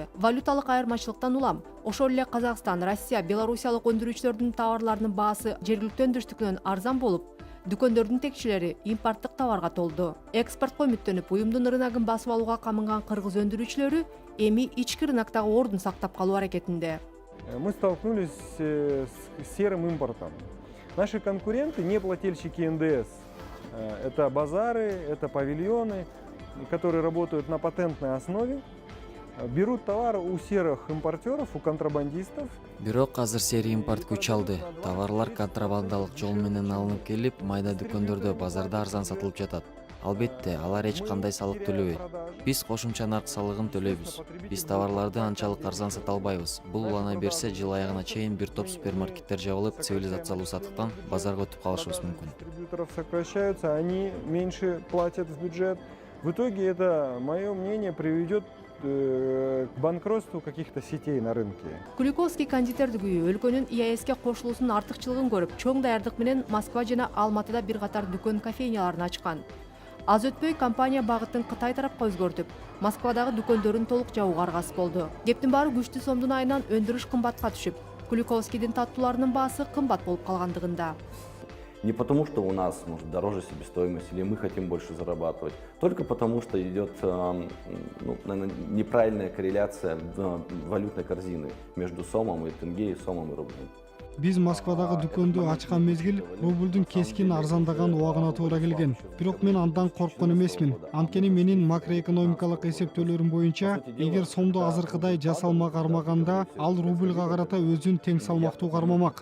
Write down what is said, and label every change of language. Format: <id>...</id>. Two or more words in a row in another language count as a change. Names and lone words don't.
<ky>Валюталык айырмачылыктан улам, ошол эле Казакстан, Россия, Белоруссиялык өндүрүүчүлөрдүн товарларынын баасы жергиликтүү өндүрүштүкүнөн арзан болуп, дүкөндөрдүн текчелери импорттук товарга толду. Экспортко үмүттөнүп, уюмдун рыногун басып алууга камынган кыргыз өндүрүүчүлөрү эми ички рыноктогу ордун сактап калуу аракетинде.</ky> <ru>Мы столкнулись с серым импортом. Наши конкуренты, не плательщики НДС, это базары, это павильоны, которые работают на патентной основе, берут товары у серых импортеров, у контрабандистов.</ru> <ky>Бирок азыр сери импорт күч алды. Товарлар контрабандалык жол менен алынып келип, майда дүкөндөрдө, базарда арзан сатылып жатат. Албетте, алар эч кандай салык төлөбөйт. Биз кошумча нарк салыгын төлөйбүз. Биз товарларды анчалык арзан сата албайбыз. Бул улана берсе, жыл аягына чейин бир топ супермаркеттер жабылып, цивилизациялуу сатыктан базарга өтүп калышыбыз мүмкүн.</ky> <ru>Дистрибьюторов сокращаются, они меньше платят в бюджет. В итоге это, мое мнение, приведет к банкротству каких-то сетей на рынке.</ru> <ky>Куликовский кондитердик үйү өлкөнүн ЕСке кошулуусунун артыкчылыгын көрүп, чоң даярдык менен Москва жана Алматыда бир катар дүкөн кофейняларын ачкан. Аз өтпөй компания багытын Кытай тарапка өзгөртүп, Москвадагы дүкөндөрүн толук жабууга аргасыз болду. Кептин баары күчтүү сомдун айынан өндүрүш кымбатка түшүп, Куликовскийдин таттууларынын баасы кымбат болуп калгандыгында.</ky> <ru>Не потому, что у нас может дороже себестоимость или мы хотим больше зарабатывать, только потому, что идет наверное, неправильная корреляция валютной корзины между сомом и тенге, и сомом и рублем.</ru> <ky>Биз Москвадагы дүкөндү ачкан мезгил рублдун кескин арзандаган убагына туура келген. Бирок мен андан корккон эмесмин. Анткени менин макроэкономикалык эсептөөлөрүм боюнча, эгер сомду азыркыдай жасалма кармаганда, ал рублга карата өзүн тең салмактуу кармамак.</ky>